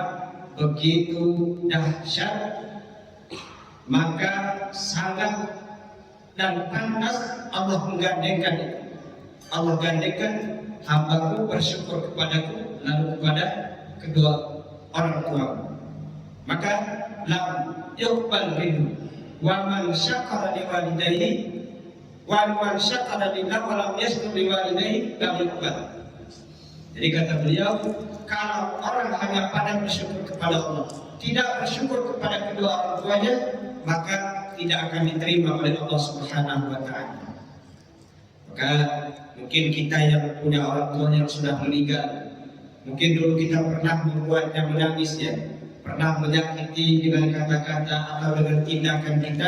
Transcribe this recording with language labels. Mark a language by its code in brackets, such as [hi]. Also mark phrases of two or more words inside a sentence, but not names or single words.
[id] Begitu dahsyat, maka sangat dan pantas Allah menggandengkan itu. Allah gandengkan, hambaku bersyukur kepadaku lalu kepada kedua orang tua. [ar] Maka لم يقبل منه ومن شكر لوالديه ومن شكر لله ولم يشكر لوالديه لم يقبل. [id] Jadi kata beliau, kalau orang hanya pandai bersyukur kepada Allah, tidak bersyukur kepada kedua orang tuanya, maka tidak akan diterima oleh Allah [ar] سبحانه وتعالى. [id] Maka mungkin kita yang punya orang tua yang sudah meninggal, mungkin dulu kita pernah membuatnya menangis ya, pernah menyakiti dengan kata-kata atau dengan tindakan kita.